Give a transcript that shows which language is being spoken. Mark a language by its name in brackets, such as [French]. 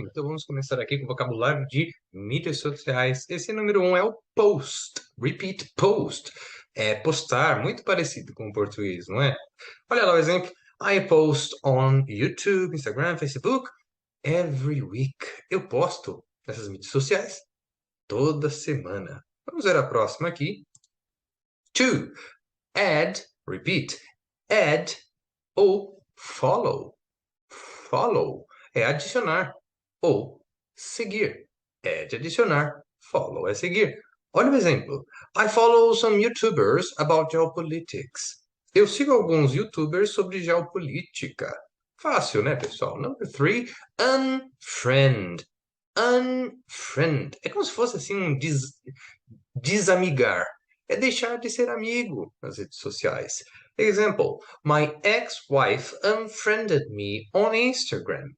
[Portuguese] Então vamos começar aqui com o vocabulário de mídias sociais. Esse número um é o post. [English] Repeat post. [Portuguese] É postar, muito parecido com o português, não é? Olha lá o exemplo. [English] I post on YouTube, Instagram, Facebook every week. [Portuguese] Eu posto nessas mídias sociais toda semana. Vamos ver a próxima aqui. [English] To add, repeat, add [Portuguese] ou follow. Follow é adicionar ou seguir. É de adicionar. Follow é seguir. Olha o exemplo. [English] I follow some YouTubers about geopolitics. [Portuguese] Eu sigo alguns YouTubers sobre geopolítica. Fácil, né, pessoal? [English] Number three, unfriend. Unfriend. [Portuguese] É como se fosse assim um desamigar. É deixar de ser amigo nas redes sociais. [English] Example: My ex-wife unfriended me on Instagram.